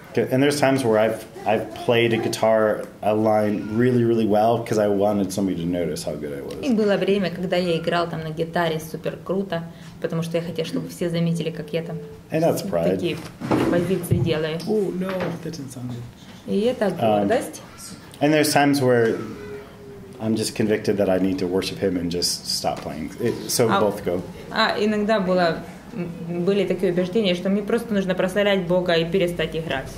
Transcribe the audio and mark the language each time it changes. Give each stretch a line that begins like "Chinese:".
English: And there's times where I've played a guitar a line really, really well because I wanted somebody to notice how good I was.
Russian: И было время, когда я играл там на гитаре супер круто, потому что я хотел, чтобы все заметили, как я там такие позиции делаю.
English: Oh no, that didn't sound good.
Russian: И это гордость.
English: And there's times where I'm just convicted that I need to worship him and just stop playing. So both go.
Russian: Иногда были такие убеждения, что мне просто нужно прославлять Бога и перестать играть.